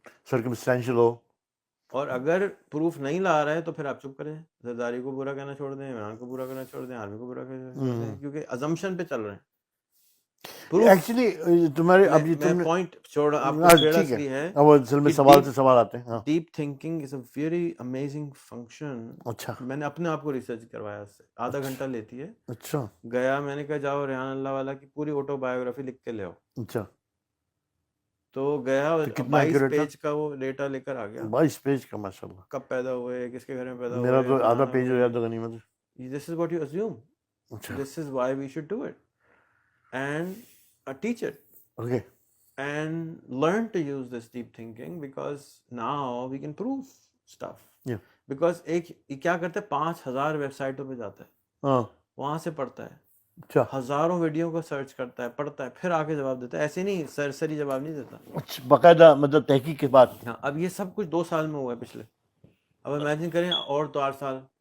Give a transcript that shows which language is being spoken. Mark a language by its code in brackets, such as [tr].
[ur] Circumstantial ہو. اور اگر proof نہیں لا رہا ہے تو پھر آپ چپ کریں، زرداری کو برا کہنا چھوڑ دیں، عمران کو برا کہنا چھوڑ دیں، آرمی کو برا کہنا چھوڑ دیں، کیونکہ ازمپشن پہ چل رہے ہیں. ایکچولی تمہارے اب یہ میں پوائنٹ چھوڑا آپ کو چھیڑا اس لیے ہے اب اصل میں سوال سے سوال آتے ہیں. [en] Deep thinking is a very amazing function. [ur] اچھا، میں نے اپنے آپ کو ریسرچ کروایا، اس سے آدھا گھنٹہ لیتی ہے. اچھا، گیا، میں نے کہا جاؤ ریحان اللہ والا کی پوری آٹو بایوگرافی لکھ کے لے آؤ. اچھا، تو گیا 22 پیج کا وہ ڈیٹا لے کر آ گیا. 22 پیج کا، ماشاء اللہ. کب پیدا ہوئے، کس کے گھر میں پیدا ہوئے، میرا تو آدھا پیج ہو جاتا غنیمت. [en] This is what you assume. [ur] اچھا، [en] This is why we should do it. And teach it. Okay. And learn to use this deep thinking, because now we can prove stuff. Yeah. Because [ur] کیا کرتے ہیں، 5000 web سائٹوں پہ جاتا ہے، ہاں، وہاں سے پڑھتا ہے، اچھا، ہزاروں ویڈیو کو سرچ کرتا ہے، پڑھتا ہے، پھر آ کے جواب دیتا ہے. ایسے نہیں سرسری جواب نہیں دیتا. اچھا، باقاعدہ مطلب تحقیق کے بعد. ہاں، اب یہ سب کچھ 2 سال میں ہوا ہے پچھلے. اب امیجن کریں اور 4 سال.